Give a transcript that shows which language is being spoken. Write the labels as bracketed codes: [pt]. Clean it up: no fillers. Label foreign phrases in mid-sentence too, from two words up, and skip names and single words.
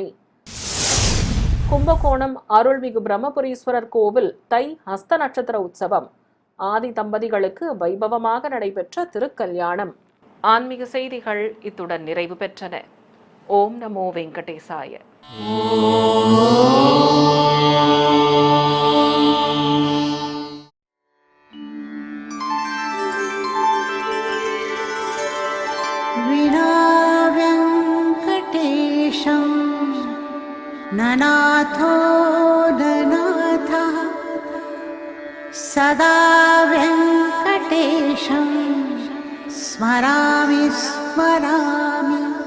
[ta] கும்பகோணம் அருள்மிகு பிரம்மபுரீஸ்வரர் கோவில் தை ஹஸ்த நட்சத்திர உற்சவம். ஆதி தம்பதிகளுக்கு வைபவமாக நடைபெற்ற திருக்கல்யாணம். ஆன்மீக செய்திகள் இத்துடன் நிறைவு பெற்றன. [sa] ॐ नमो वेङ्कटेशाय. विना वेङ्कटेशं ननाथो ननाथः सदा वेङ्कटेशं स्मरामि स्मरामि.